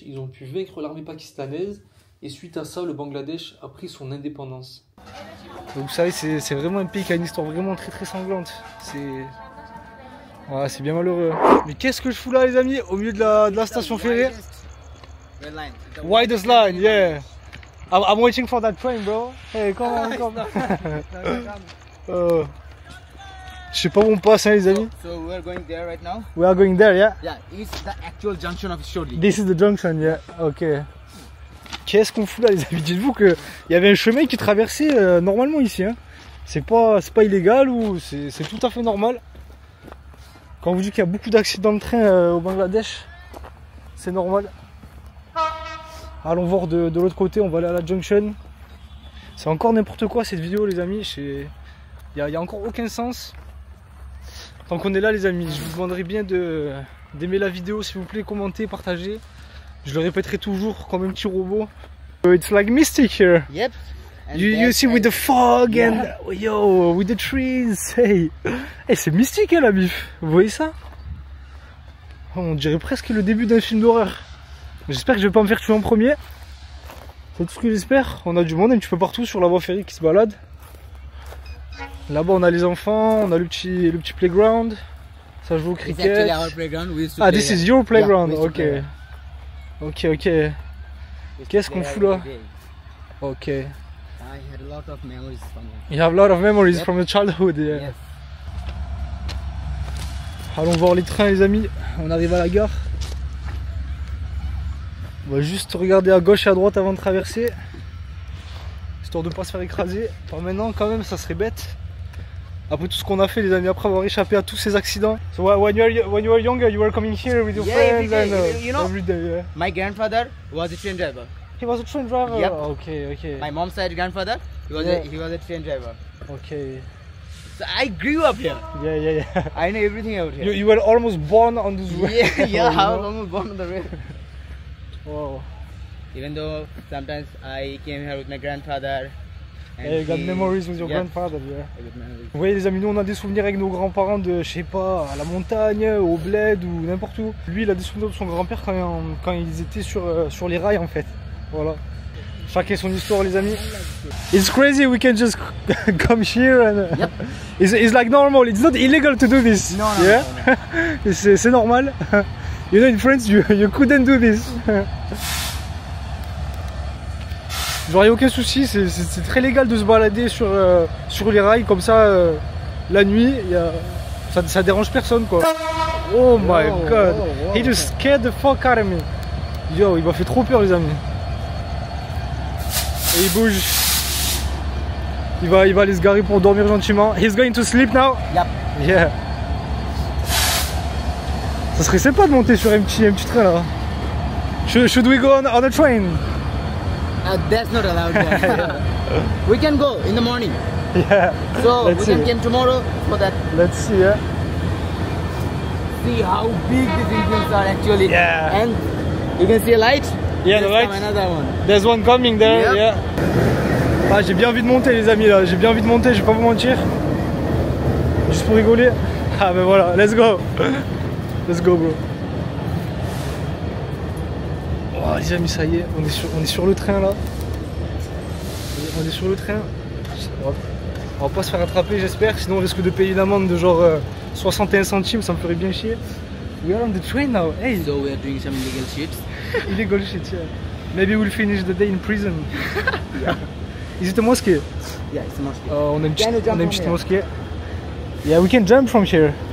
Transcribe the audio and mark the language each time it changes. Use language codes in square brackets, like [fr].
[fr] Ils ont pu vaincre l'armée pakistanaise. Et suite à ça, le Bangladesh a pris son indépendance. Donc vous savez, c'est vraiment un pays qui a une histoire vraiment très très sanglante. Voilà, c'est bien malheureux. Mais qu'est-ce que je fous là, les amis, au milieu de la station ferrée? [en] Widest line, yeah. I'm waiting for that train, bro. Hey, come on, come. [fr] Je sais pas où on passe, hein, les amis. [en] So we are going there right now. We are going there, yeah. Yeah, it's the actual junction of Shorely. This is the junction, yeah. Ok. [fr] Qu'est-ce qu'on fout là, les amis? Dites-vous qu'il y avait un chemin qui traversait normalement ici. Hein. C'est pas illégal ou c'est tout à fait normal. Quand on vous dit qu'il y a beaucoup d'accidents de train au Bangladesh, c'est normal. Allons voir de l'autre côté, on va aller à la junction. C'est encore n'importe quoi cette vidéo, les amis. Il y a encore aucun sens. Tant qu'on est là, les amis, je vous demanderai bien d'aimer la vidéo, s'il vous plaît, commenter, partager. Je le répéterai toujours comme un petit robot. [en] It's like mystic here. Yep. You see with the fog and yo, with the trees. [fr] Hey, c'est mystique, hein, la bif. Vous voyez ça? On dirait presque le début d'un film d'horreur. J'espère que je vais pas me faire tuer en premier. C'est tout ce que j'espère. On a du monde un petit peu partout sur la voie ferrée qui se balade. Là-bas on a les enfants, on a le petit playground. Ça joue au cricket. [en] Ah, this is your playground. [fr] Ok. Ok. Qu'est-ce qu'on fout là? Ok. [en] I had a lot of memories from you have a lot of memories from your childhood. Yeah. Yes. [fr] Allons voir les trains, les amis. On arrive à la gare. On va juste regarder à gauche et à droite avant de traverser, histoire de ne pas se faire écraser. Par maintenant, quand même, ça serait bête. Après tout ce qu'on a fait, les années après avoir échappé à tous ces accidents. [en] So when you were younger, you were coming here with your friends and you know, every day. Yeah. My grandfather was a train driver. He was a train driver. Yep. Okay. My mom's side grandfather, he was a train driver. Okay. So I grew up here. Yeah. I know everything out here. You were almost born on this road. Yeah, I was almost born on the road. Wow. Even though sometimes I came here with my grandfather. Yeah, you got memories with your grandfather, yeah. [fr] Vous voyez les amis, nous on a des souvenirs avec nos grands-parents de, je sais pas, à la montagne, au bled ou n'importe où. Lui il a des souvenirs de son grand-père quand ils étaient sur les rails en fait. Voilà. Chacun son histoire les amis. [en] It's crazy, we can just come here and it's like normal, it's not illegal to do this. No. [fr] C'est normal. [en] You know in France you couldn't do this. [fr] Genre il n'y a aucun souci, c'est très légal de se balader sur les rails comme ça la nuit, ça dérange personne quoi. [en] Oh my god, he just scared the fuck out of me. [fr] Yo, il m'a fait trop peur les amis. Et il bouge. Il va aller se garer pour dormir gentiment. [en] He's going to sleep now. Yep. Yeah. [fr] Ça serait sympa de monter sur un petit train là. [en] Should we go on a train? That's not allowed there. We can go in the morning. Yeah. So we can come tomorrow for that. Let's see, yeah. See how big these engines are actually. Yeah. And you can see a light. Yeah, the light. Another one. There's one coming there. Yep. Yeah. [fr] Ah, j'ai bien envie de monter les amis là. J'ai bien envie de monter. Je vais pas vous mentir. Juste pour rigoler. Ah ben voilà. [en] Let's go. Let's go, bro. [fr] Oh les amis, ça y est, on est sur le train là. On est sur le train. On va pas se faire attraper j'espère, sinon on risque de payer une amende de genre 61 centimes, ça me ferait bien chier. [en] We are on the train now. Hey. So we are doing some illegal shit. Illegal shit, yeah. Maybe we'll finish the day in prison. Yeah. Is it a mosque? Yeah, it's a mosque. [fr] On a une petite mosquée. [en] Yeah, we can jump from here.